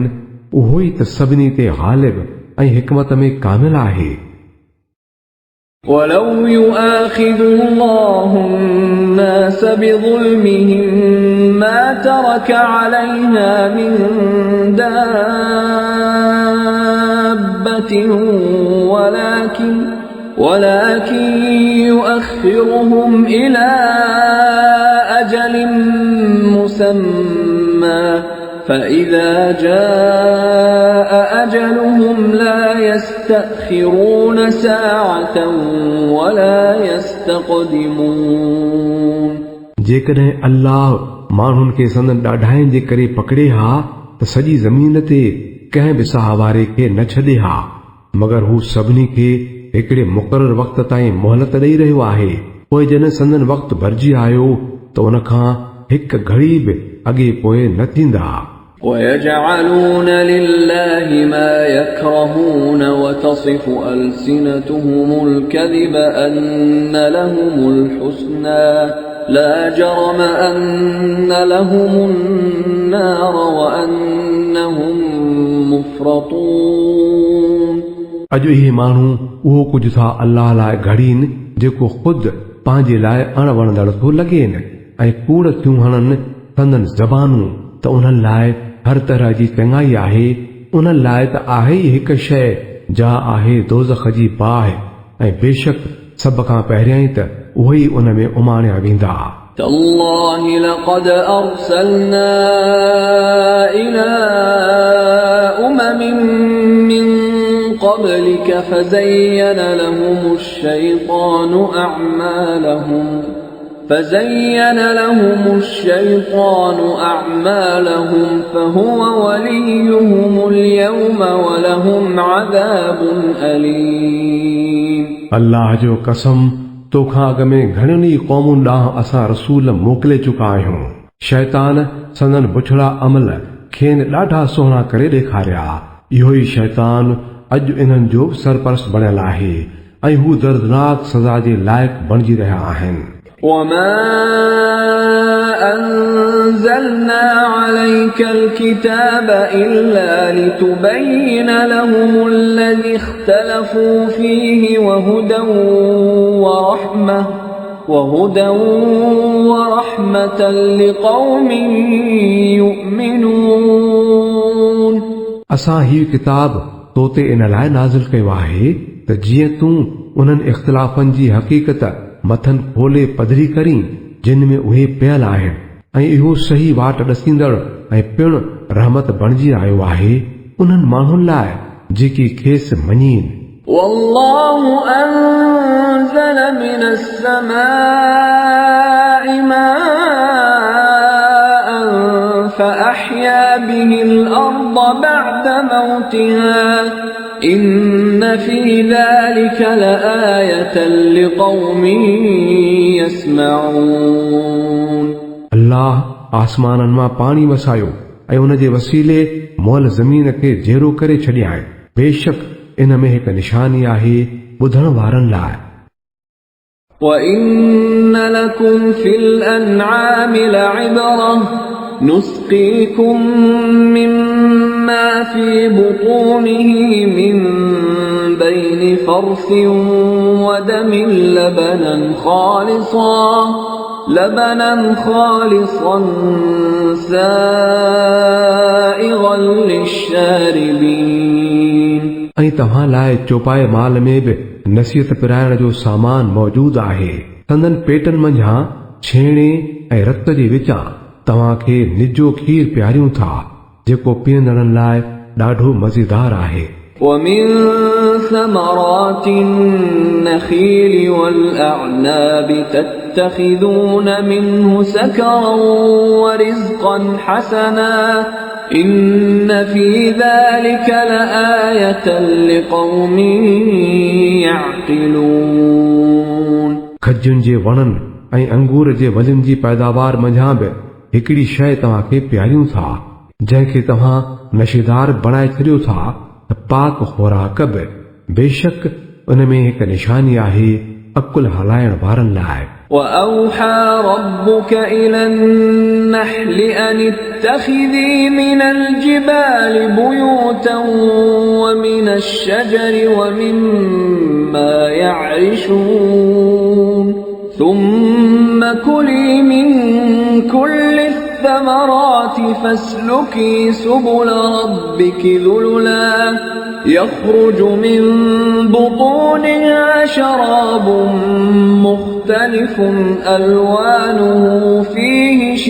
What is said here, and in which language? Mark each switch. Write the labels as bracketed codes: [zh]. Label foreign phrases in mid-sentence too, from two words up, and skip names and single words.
[sd] उहो ई त सभिनी ते ग़ालिब ऐं हिकमत में कामिल आहे। [ar] ولو يؤاخذ الله الناس بظلمهم ما ترك عليها من دابة ولكن يؤخرهم إلى أجل مسمى فإذا جاء أجلهم لا يستأخرون ساعة ولا يستقدمون। [sd] जेकॾहिं अल्लाह माण्हुनि खे संदन ॾाढाइनि जे करे पकड़े हा त सॼी ज़मीन ते कंहिं बि साह वारे खे न छॾे हा, मगर हू सभिनी खे हिकिड़े मुक़रर वक़्त ताईं मोहलत ॾेई रहियो आहे। पोइ जॾहिं संदन वक़्तु भरिजी आयो त उन खां हिकु घड़ी बि अॻे पोइ न थींदा। [ar] ويجعلون لله ما يكرهون وتصف ألسنتهم الكذب أن لهم الحسنى لا جرم أن لهم النار وأنهم مفرطون। [sd] अॼु इहे माण्हू उहो कुझु था अल्लाह लाइ घड़ीनि जेको ख़ुदि पंहिंजे लाइ अणवणंदड़ थो लॻेनि ऐं कूड़ थियूं हणनि संदन ज़बानूं त उन्हनि लाइ हर तरह जी चङाई आहे। उन्हनि लाइ त आहे ई हिकु शइ जा आहे दोज़ख जी बाहि ऐं बेशक सभ खां पहिरियां ई त उहे ई उन में उमाणिया वेंदा। [ar] تالله لقد أرسلنا إلى أمم من قبلك فزين لهم الشيطان أعمالهم فهو وليهم اليوم ولهم عذاب أليم। [sd] अल्लाह जो कसम, तोखां अॻ में घणनि ई क़ौमुनि ॾांहुं असां रसूल मोकिले चुका आहियूं। शैतान संदन बुछड़ा अमल खेनि ॾाढा सुहिणा करे ॾेखारिया। इहो ई शैतान अॼु इन्हनि जो सरपरस्त बणियल आहे ऐं हू दर्दनाक सज़ा जे लाइक़ बणिजी रहिया आहिनि। [ar] وما أنزلنا عليك الكتاب إلا لتبين لهم الذي اختلفوا فيه وهدى ورحمة لقوم يؤمنون। [sd] असां ही किताब तोते इन लाइ नाज़िल कयो आहे त जीअं तूं उन्हनि इख़्तिलाफ़नि जी हक़ीक़त मथनि खोले पधरी करीं जिन में उहे पियल आहिनि ऐं इहो सही वाट ॾसींदड़ ऐं पिणु रहमत बणिजी आयो आहे उन्हनि माण्हुनि लाइ जेकी खेसि मञीनि। [ar] والله أنزل من السماء ماء فأحيا به الأرض بعد موتها إن في ذلك لآية لقوم يسمعون। [sd] अल्लाह आसमाननि मां पाणी वसायो ऐं उन जे वसीले मोल ज़मीन खे जहिड़ो करे छॾियां। बेशक इन में हिकु निशानी आहे ॿुधण वारनि लाइ। [ar] وَإِنَّ لَكُمْ فِي الْأَنْعَامِ لَعِبْرَةً نُسْقِيكُم مِّمَّا فِي بُطُونِهِ مِن بَيْنِ فَرْثٍ وَدَمٍ لبنا خالصا سائغا للشاربين [sd] ऐं तव्हां लाइ चौपाए माल में बि नसीहत पिराइण जो सामान मौजूदु आहे। संदन पेटनि मंझां छेणे ऐं रत जे विचां तव्हांखे निजो खीर पियारियूं था जेको पीअंदड़नि लाइ ॾाढो मज़ेदार आहे। [ar] ومن ثمرات النخيل والأعناب تتخذون منه سكرا ورزقا حسنا إن في ذلك لآية لقوم يعقلون। [sd] खजुनि जे वणनि ऐं अंगूर जे वलियुनि जी पैदावार मंझां बि हिकिड़ी शइ तव्हांखे पियारियूं था जंहिंखे तव्हां नशेदार बणाए छॾियो था त पाक खोराक बि बेशक उन में हिकु निशानी आहे अकुल हलाइण वारनि लाइ। [ar] وأوحى ربك إلى النحل أن اتخذي من الجبال بيوتا ومن الشجر ومما يعرشون ثم كلي من كل الثمرات فاسلكي سبل ربك ذللا يخرج من بطونها شراب مختلف ألوانه فيه